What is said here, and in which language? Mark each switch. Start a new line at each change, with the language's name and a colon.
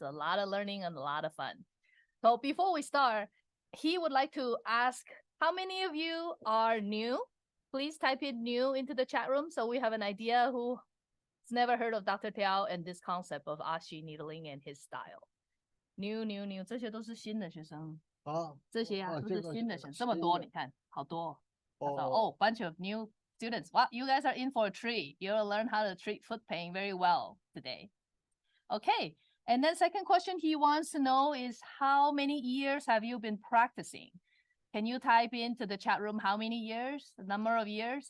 English: A lot of learning and a lot of fun. So before we start, he would like to ask how many of you are new? Please type in new into the chat room so we have an idea who's never heard of Dr. Tiu and this concept of Ashi needling and his style.
Chinese: New, 这些都是新的学生。这些啊，都是新的学生，这么多，你看，好多。
English: Bunch of new students. Wow, you guys are in for a treat. You'll learn how to treat foot pain very well today. Okay, and then second question he wants to know is how many years have you been practicing? Can you type into the chat room how many years, the number of years?